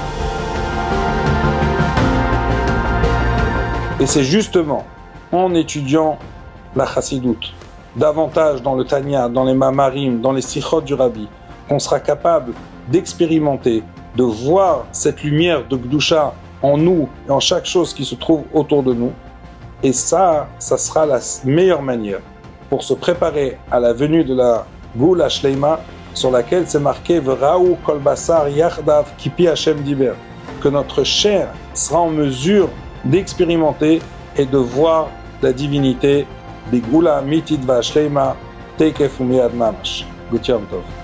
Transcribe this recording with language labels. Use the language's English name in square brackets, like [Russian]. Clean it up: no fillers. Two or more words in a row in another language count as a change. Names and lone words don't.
[French] Et c'est justement en étudiant la chassidoute, davantage dans le Tanya, dans les Mamarim, dans les Sichot du Rabbi, qu'on sera capable d'expérimenter, de voir cette lumière de Gdusha en nous et en chaque chose qui se trouve autour de nous. Et ça sera la meilleure manière pour se préparer à la venue de la [Hebrew] גאולה שלמה, [French] sur laquelle c'est marqué [Hebrew] וראו כל בשר יחדיו כי פי השם דיבר, [French] que notre chair sera en mesure d'expérimenter et de voir la divinité des [Hebrew] גאולה אמיתית והשלמה תיכף ומיד ממש. [Yiddish] גוט יום טוב.